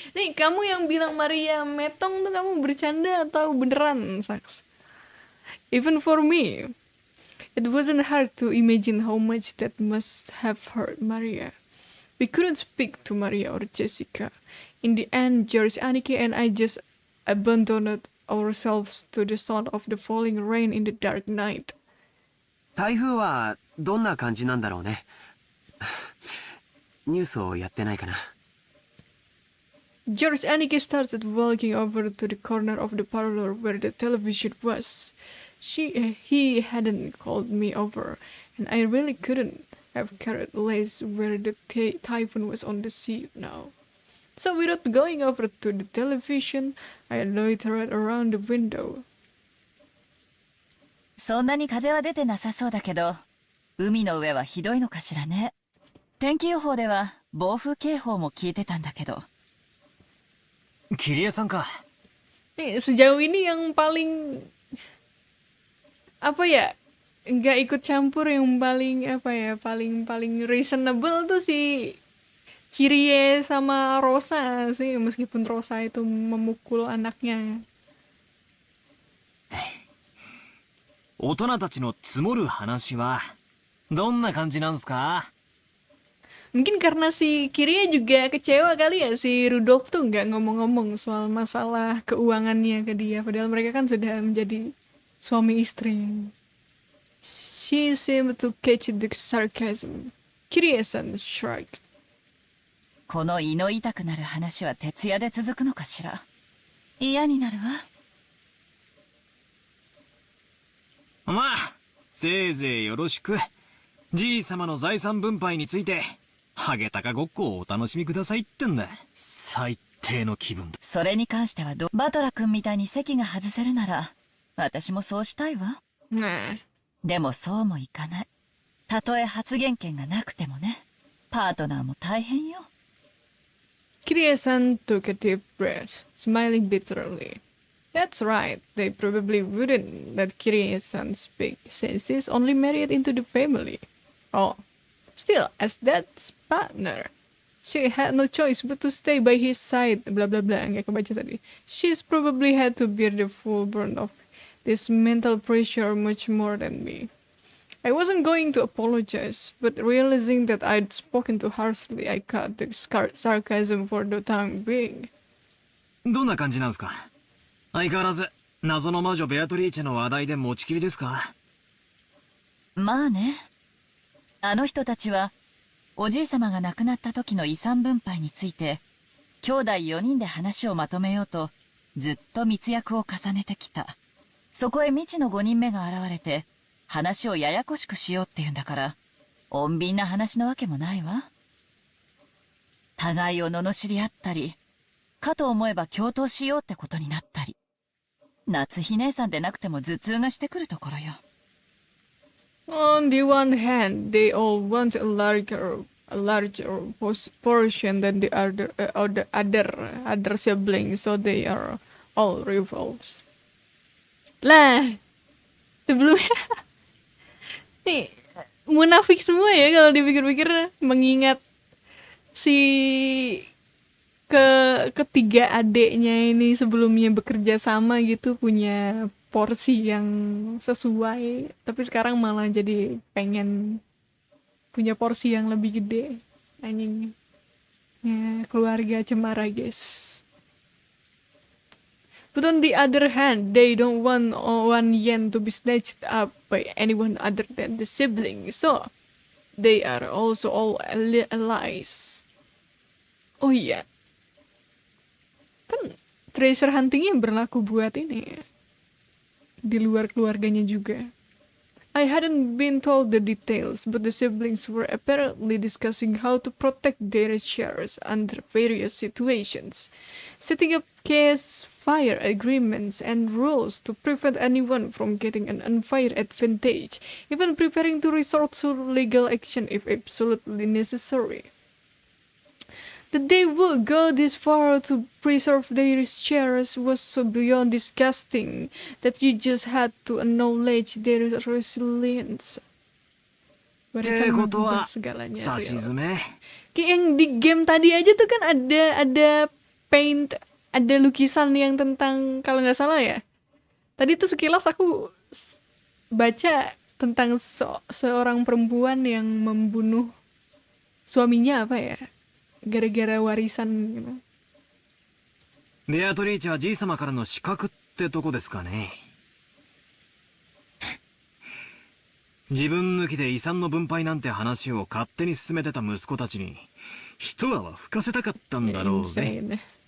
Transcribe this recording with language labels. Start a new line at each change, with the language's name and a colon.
Indonesian: Nih, kamu yang bilang Maria metong tuh kamu bercanda atau beneran, Saks?
English: Even for me, it wasn't hard to imagine how much that must have hurt Maria. We couldn't speak to Maria or Jessica. In the end, George, Aniki, and I just abandoned ourselves to the sound of the falling rain in the dark night.
Japanese: 台風はどんな感じなんだろうね。ニュースをやってないかな。
English: George Aniki started walking over to the corner of the parlor where the television was. He hadn't called me over, and I really couldn't have cared less where the typhoon was on the sea now. So without going over to the television, I loitered around the window.
Japanese: そんなに風は出てなさそうだけど、海の上はひどいのかしらね。天気予報では暴風警報も聞いてたんだけど。キリエさんか。
Indonesian: Sejauh ini yang paling apa ya, nggak ikut campur, yang paling apa ya, paling reasonable tuh si Kirie sama Rosa sih, meskipun Rosa itu memukul anaknya.
Japanese: 大人たちの積もる話はどんな感じなんすか？
Indonesian: Mungkin karena si Kiria juga kecewa kali ya, si Rudolf tuh nggak ngomong-ngomong soal masalah keuangannya ke dia, padahal mereka kan sudah menjadi suami istri.
English: She seemed to catch the sarcasm. Kiria-san shrugged.
Japanese: この胃の痛くなる話は徹夜で続くのかしら。嫌になるわ。まあ、せいぜいよろしく。じいさまの財産分配について、ハゲタカごっこをお楽しみくださいってんだ。最低の気分だ。それに関してはバトラ君みたいに席が外せるなら、私もそうしたいわ。 Nah, でもそうもいかない。たとえ発言権がなくてもね。パートナーも大変よ。
English: Kiria-san took a deep breath, smiling bitterly. That's right, they probably wouldn't let Kiria-san speak, since he's only married into the family. Oh, still, as dad's partner, she had no choice but to stay by his side, blah blah blah,
Indonesian: nggak kebaca tadi.
English: She's probably had to bear the full burden of this mental pressure much more than me. I wasn't going to apologize, but realizing that I'd spoken too harshly, I cut the sarcasm for the time being.
Japanese: どんな感じなんすか？相変わらず、謎の魔女ベアトリーチェの話題で持ちきりですか？まあね。あの人たちは、おじいさまが亡くなった時の遺産分配について、兄弟4人で話をまとめようと、ずっと密約を重ねてきた。そこへ未知の5人目が現れて、話をややこしくしようっていうんだから、穏便な話のわけもないわ。互いを罵り合ったり、かと思えば共闘しようってことになったり。夏日姉さんでなくても頭痛がしてくるところよ。
English: On the one hand, they all want a larger portion than the other siblings, so they are all rivals.
Indonesian: Lah, sebelumnya nih munafik semua ya kalau dipikir-pikir, mengingat si ketiga adiknya ini sebelumnya bekerja sama gitu, punya porsi yang sesuai, tapi sekarang malah jadi pengen punya porsi yang lebih gede. Anjing ya, keluarga cemara guys.
English: But on the other hand, they don't want 1 yen to be snatched up by anyone other than the siblings, so they are also all allies.
Indonesian: Oh iya, kan treasure huntingnya berlaku buat ini ya, di luar keluarganya juga.
English: I hadn't been told the details, but the siblings were apparently discussing how to protect their shares under various situations, setting up case fire agreements and rules to prevent anyone from getting an unfair advantage, even preparing to resort to legal action if absolutely necessary. That they would go this far to preserve their shares was so beyond disgusting that you just had to acknowledge their resilience.
Japanese: ってことは、
Indonesian: segalanya
Japanese: さしずめ。
Indonesian: Kayak yang di game tadi aja tuh kan ada paint, ada lukisan yang tentang, kalau nggak salah ya. Tadi tuh sekilas aku baca tentang seorang perempuan yang membunuh suaminya apa ya, gara-gara warisan gitu.
Japanese: ベアトリーチェはじいさまからの資格ってとこですかね。自分抜きで遺産の分配なんて話を勝手に進めてた息子たちに一泡吹かせたかったんだろうぜ。
English: Insane.